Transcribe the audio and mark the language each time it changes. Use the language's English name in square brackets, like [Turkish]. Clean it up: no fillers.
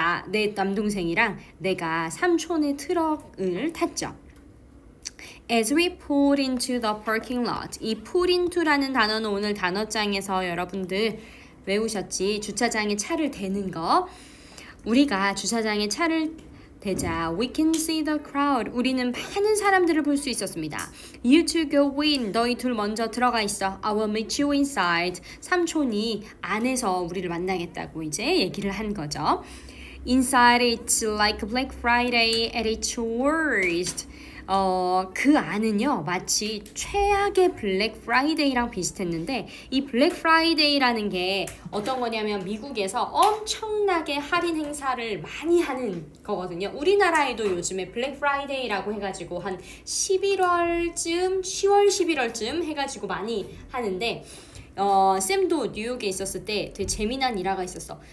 [Korean] 내 남동생이랑 내가 삼촌의 트럭을 탔죠. [English] As we pulled into the parking lot. [Korean] 이 pull into라는 단어는 오늘 단어장에서 여러분들 외우셨지. 주차장에 차를 대는 거. 우리가 주차장에 차를 대자 [English] we can see the crowd. [Korean] 우리는 많은 사람들을 볼 수 있었습니다. [English] You two go in. [Korean] 너희 둘 먼저 들어가 있어. [English] I will meet you inside. [Korean] 삼촌이 안에서 우리를 만나겠다고 이제 얘기를 한 거죠. [English] Inside it's like Black Friday at its worst. [Korean] 그 안은요 마치 최악의 블랙 프라이데이랑 비슷했는데 이 블랙 프라이데이라는 게 어떤 거냐면 미국에서 엄청나게 할인 행사를 많이 하는 거거든요. 우리나라에도 요즘에 블랙 프라이데이라고 해가지고 한 11월쯤 10월 11월쯤 해가지고 많이 하는데 쌤도 뉴욕에 있었을 때 되게 재미난 일화가 있었어.